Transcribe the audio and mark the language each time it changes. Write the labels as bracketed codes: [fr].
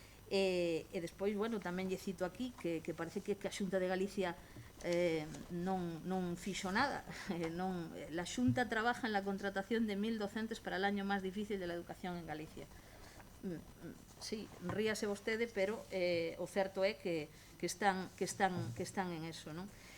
[gl] E despois, bueno, tamén lle cito aquí que parece que a Xunta de Galicia non fixo nada. [es] La Xunta trabaja en la contratación de 1.000 docentes para el año más difícil de la educación en Galicia. [gl] Sí, ríase vostede, pero o certo é que están en eso, non?